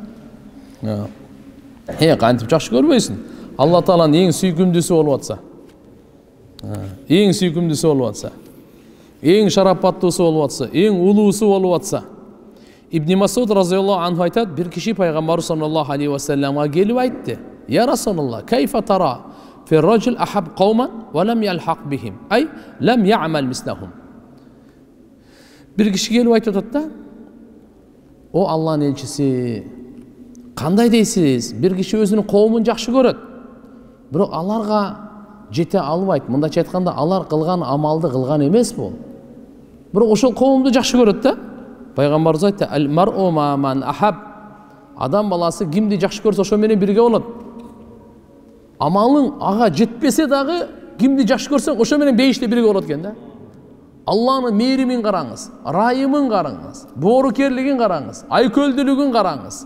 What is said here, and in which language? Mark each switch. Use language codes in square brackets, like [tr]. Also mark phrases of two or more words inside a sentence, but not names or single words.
[ky] Кантип жакшы көрбөйсүң? Алла Тааланын эң сүйкүмдүүсү болуп атса. Эң сүйкүмдүүсү болуп атса. Эң шарапаттуусу болуп атса, эң улуусу болуп атса. Ибн Масуд [ar] رضي الله عنه [ky] айтат, бир киши пайгамбар [ar] صلى الله عليه وسلم [ky] келип айтты: [ar] "يا رسول الله كيف ترى في رجل أحب قوما ولم يلحق بهم, أي لم يعمل مثلهم." [ky] Бир киши келип айтып атат да: "О Алланын элчиси, кандай дейсиз? Бир киши өзүнүн коомун жакшы көрөт, бирок аларга жете албайт. Мындайча айтканда, алар кылган амалды кылган эмес бул. Бирок ошол коомду жакшы көрөт да." Пайгамбарыбыз айтты: [ar] "المرء مع من أحب." [ky] Адам баласы кимди жакшы көрсө, ошо менен бирге болот. Амалың ага жетпесе дагы, кимди жакшы көрсөң, ошо менен бейиште бирге болот экен да. Алланын мээримин караңыз, райымын караңыз, боорукерлигин караңыз, айкөлдүүлүгүн караңыз.